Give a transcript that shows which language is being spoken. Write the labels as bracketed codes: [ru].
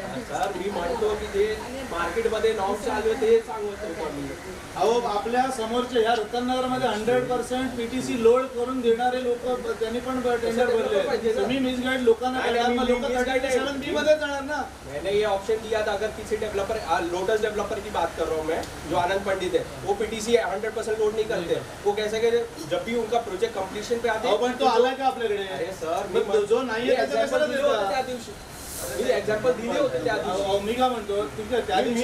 [mr] Sir मी म्हणतो की जे मार्केटमध्ये नॉर्म चालू आहे ते सांगत होतो मी. अहो आपल्या समोरच्या ह्या रत्ननगरमध्ये 100% PTC लोड करून देणारे लोक त्यांनी पण टेंडर भरले. तुम्ही मिसगाईड लोकांना करणार लोक 37B मध्ये जाणार ना. [hi] मैंने ये ऑप्शन दिया था. अगर किसी डेवलपर लोटस डेवलपर की बात कर रहा हूँ मैं जो आनंद पंडित है वो PTC 100% लोड नहीं करते. वो कैसे कि जब भी उनका प्रोजेक्ट कंप्लीशन पे आते [mr] पण तो आला का आपल्याकडे? अरे सर जो नाहीये त्याचं कशाला देता? त्या दिवशी मी एक्झाम्पल दिले होते त्या दिवशी. मी काय म्हणतो ठीक आहे त्या दिवशी